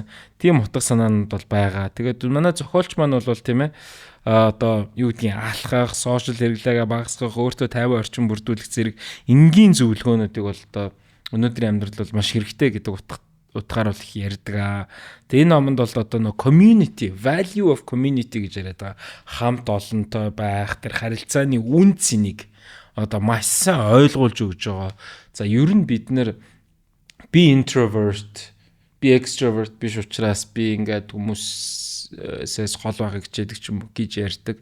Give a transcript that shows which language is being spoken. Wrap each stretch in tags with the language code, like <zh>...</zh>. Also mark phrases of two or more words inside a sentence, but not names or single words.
<mn>Тийм утга санаанд бол байгаа. Тэгээд манай зохиолч маань бол тийм ээ одоо юу гэдгийг алхах, сошиал хэрэглээгээ багасгах, өөртөө 50 орчим бүрдүүлэх зэрэг энгийн зөвлөгөөнүүдийг бол одоо өнөөдрийн амьдралд бол маш хэрэгтэй гэдэг утгаар бол их ярьдаг. Тэгээ энэ номонд бол одоо нөө community,</mn> <en>value of community</en> <mn>гэж яриад байгаа. Хамт олонтой байх, тэр харилцааны үн цэнийг одоо маш сайн ойлгуулж өгж байгаа. За ер нь бид нэр би introvert, би extrovert биш учраас би ингээд хүмүүсээс гол байхыг хичээдэг ч юм уу гэж ярьдаг.</mn>